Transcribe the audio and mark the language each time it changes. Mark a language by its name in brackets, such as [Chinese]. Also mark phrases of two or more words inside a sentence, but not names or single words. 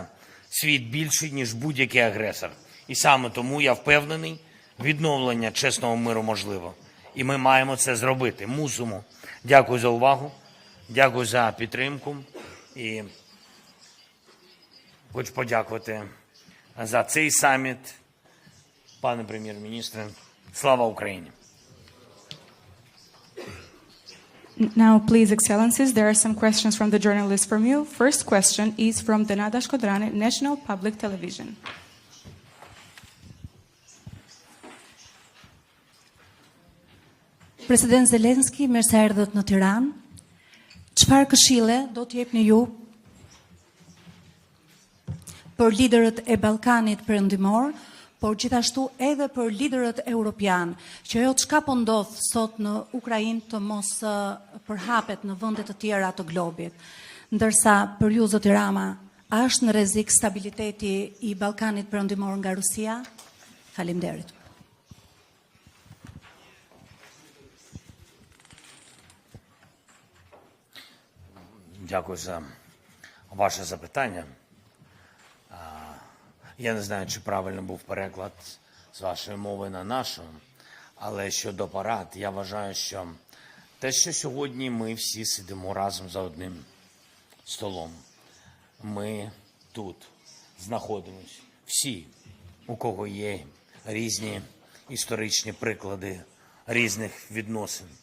[Ukrainian] Світ більший, ніж будь-який агресор. І саме тому я впевнений, відновлення чесного миру можливо. І ми маємо це зробити. Мусимо. Дякую за увагу. Дякую за підтримку. І хочу подякувати за цей саміт, пане прем'єр-міністре. Слава Україні! [English] Now, please, Excellencies, there are some questions from the journalists from you. First question is from Denada Shkodrani, National Public Television. [Albanian] President Zeleński, mirë se erdhët në Tiranë. Çfarë këshille do t'jepni ju për liderët e Ballkanit Perëndimor, por gjithashtu edhe për liderët europian, që ajo çka po ndodh sot në Ukrainë të mos përhapet në vende të tjera të globit. Ndërsa për ju, zoti Rama, a është në rrezik stabiliteti i Ballkanit Perëndimor nga Rusia? Faleminderit. [Ukrainian] Дякую за ваше запитання. Я не знаю, чи правильно був переклад з вашої мови на нашу, але щодо парад, я вважаю, що те, що сьогодні ми всі сидимо разом за одним столом, ми тут знаходимося, всі, у кого є різні історичні приклади різних відносин.